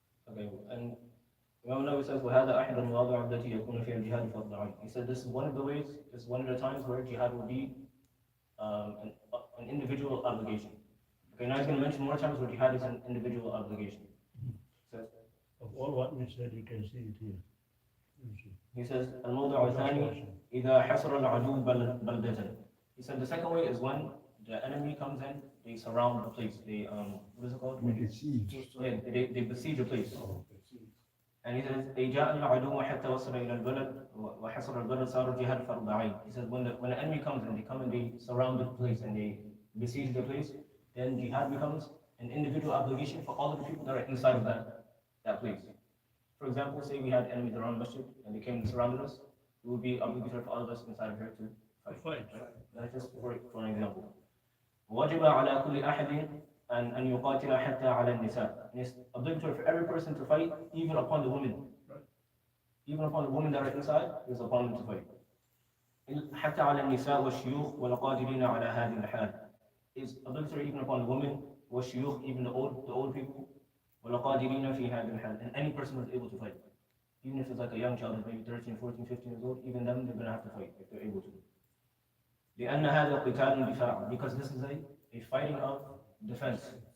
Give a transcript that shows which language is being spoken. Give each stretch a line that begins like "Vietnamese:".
English: Okay, and Imam Nawawi says,
Arabic: وَهَذَا أَحْدُ الْمَوَاضِعِ الَّتِي يَكُونُ فِيهَا الْجِهَادُ فَضْلًا عَنْهُ.
English: He said this is one of the ways, this is one of the times where jihad will be an individual obligation. Okay, now he's going to mention more times where jihad is an individual obligation. So, Of all what we said, you can see it here. You see. he says,
Arabic: الموضع الثاني إذا حصر العدو بلدة.
English: He said the second way is when the enemy comes in, they surround the place. They what is it called? With the siege. Yeah, they besiege a place. And he says, they
Arabic: جاء العدو حتى وصل إلى البلد وحصر البلد صار جهاد فرض عين.
English: He says when the enemy comes in, they come and they surround the place and they besiege the place, then jihad becomes an individual obligation for all of the people that are inside of that place. For example, say we had enemies around Masjid and they came and surrounded us, it would be obligatory for all of us inside of here to fight. Fight. That's just for an example.
Arabic: وجب على كل أحد أن يقاتل حتى على النساء.
English: And it's obligatory for every person to fight, even upon the women. Right. Even upon the women that are inside, it's upon them to fight.
Arabic: حتى على النساء والشيوخ والقادرين على هذه الحال.
English: Is obligatory even upon the women,
Arabic: والشيوخ,
English: even the old people,
Arabic: والقادرين في هذه الحال,
English: and any person who is able to fight. Even if it's like a young child, maybe 13, 14, 15 years old, even them, they're going to have to fight if they're able to.
Arabic: لأن هذا قتال دفاع,
English: because this is a fighting of defense.